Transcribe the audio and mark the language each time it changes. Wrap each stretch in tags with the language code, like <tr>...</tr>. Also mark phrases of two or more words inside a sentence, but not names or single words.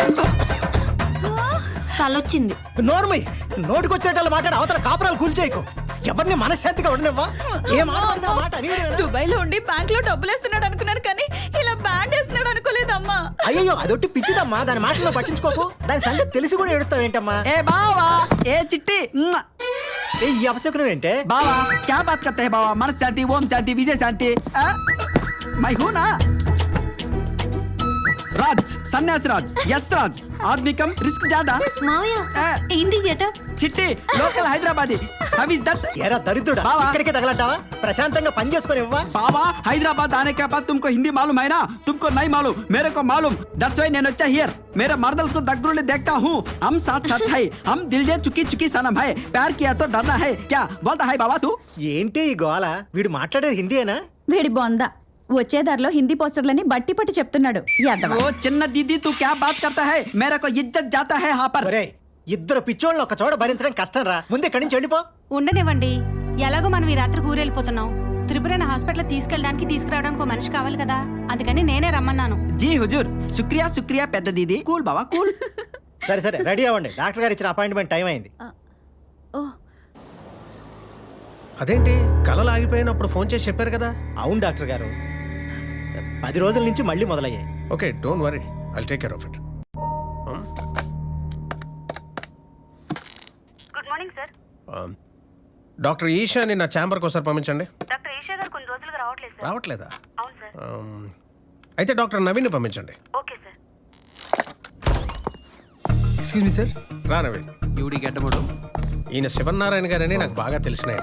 <te>తలొచ్చింది. నోర్మయ్య, నోటికొచ్చేటట్లు మాట్లాడి అవతల కాపురాలు కూల్చేయకు. ఎవరిని మనశ్శాంతిగా ఉండనివ్వా. దుబాయ్ లో ఉండి బ్యాంక్ లో డబ్బులేస్తున్నాడు అనుకున్నాను, కానీ ఇలా బ్యాండ్ వేస్తున్నాడు అనుకోలేదమ్మా. అయ్యో అదొట్టి పిచ్చిదమ్మా. దాని మాటల్లో పట్టించుకోకు. దాని సంగతి తెలిసి కూడా ఎడుస్తావేంటమ్మా?</te> <hi>ए बाबा, ए चिट्टी</hi> <te>ఈ అవసరం ఏంటే?</te> <hi>बाबा क्या बात करते हैं बाबा? मन शांति, ओम शांति, विजय शांति। मैं हूँ ना राज, सन्यास राज, यस राज। आदमी कम, रिस्क ज्यादा।</hi> <te>మావయ్య ఏంటి గెటప్?</te> <hi>चिट्टी लोकल हैदराबादी।</hi> <en>how is that?</en> <te>ఎరా దరిద్రుడా, బావా. ఇక్కడికే తగలంటావా? ప్రశాంతంగా పని చేసుకొని ఇవ్వా.</te> <hi>बाबा हैदराबाद आने के बाद तुमको हिंदी मालूम है ना? तुमको नहीं मालूम, मेरे को मालूम।</hi> <en>that's why</en> <te>నేను వచ్చా</te> <en>हियर।</en> <hi>मेरे मर्दल्स को दगड़े देखता हूँ। हम साथ साथ है, हम दिल जे चुकी चुकी सनम है। प्यार किया तो डरना है क्या? बोलता है बाबा तू।</hi> <te>ఏంటి ఈ గోల? వీడు మాట్లాడేది హిందీయేనా? వేడి బొంద వచ్చే దారిలో హిందీ పోస్టర్లని బట్టి పట్టి చెప్తున్నాడు.</te> <hi>ओ चिन्ना दीदी तू क्या बात करता है? मेरे को इज्जत जाता है यहाँ पर।</hi> <te>ఒరేయ్, ఇద్దరు పిచ్చోళ్ళని ఒక చోట భరించడం కష్టం రా. ముందు ఇక్కడి నుంచి వెళ్ళిపో. ఉండనివ్వండి, ఎలాగో మనం ఈ రాత్రి ఊరెళ్ళిపోతున్నాం. త్రిపురని హాస్పిటల్ తీసుకెళ్ళడానికి తీసుకురావడానికి ఒక మనిషి కావాలి కదా, అందుకని నేనే రమ్మన్నాను.</te> <hi>जी हुज़ूर, शुक्रिया शुक्रिया</hi> <te>పెద్ద దీది. కూల్ బావా కూల్. సరే సరే రెడీ అవ్వండి, డాక్టర్ గారు ఇచ్చిన అపాయింట్మెంట్ టైం అయింది. ఓ అదేంటి కళలు ఆగిపోయినప్పుడు ఫోన్ చేసి చెప్పారు కదా. అవును డాక్టర్ గారు, 10 రోజుల నుంచి మళ్ళీ మొదలయ్యాయి.</te> <en>okay don't worry, I'll take care of it. good morning sir.</en> <te>డాక్టర్ ఈషాని నా ఛాంబర్కి ఒకసారి పంపించండి. డాక్టర్ ఈషా గారు కొన్ని రోజులుగా రావట్లేదు సార్. రావట్లేదా? అవును సార్. అయితే డాక్టర్ నవీన్ని పంపించండి.</te> <en>okay sir. excuse me sir.</en> <te>రా నవీన్. యూడి గడ్డముడు. ఈయన శివనారాయణ గారని నాకు బాగా తెలిసిన ఆయన.</te>